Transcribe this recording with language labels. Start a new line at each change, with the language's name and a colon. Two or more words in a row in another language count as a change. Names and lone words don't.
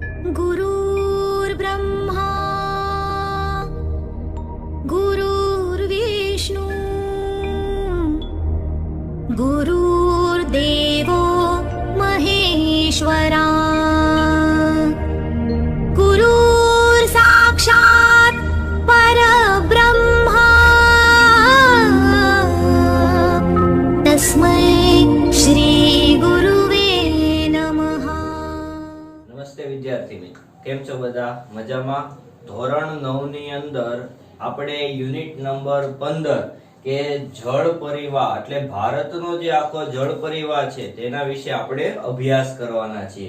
Sanskrit: गुरुर्ब्रह्मा गुरुर्विष्णु गुरुर्देवो महेश्वरा गुरुर्साक्षात् परब्रह्मा तस्मै श्री गुरुवे नमः।
Gujarati: નમસ્તે વિદ્યાર્થી મિત્રો, કેમ છો બધા? મજામાં? ધોરણ 9 ની અંદર આપણે યુનિટ નંબર 15 કે જળ પરિવાહ એટલે ભારતનો જે આખો જળ પરિવાહ છે તેના વિશે આપણે અભ્યાસ કરવાના છીએ.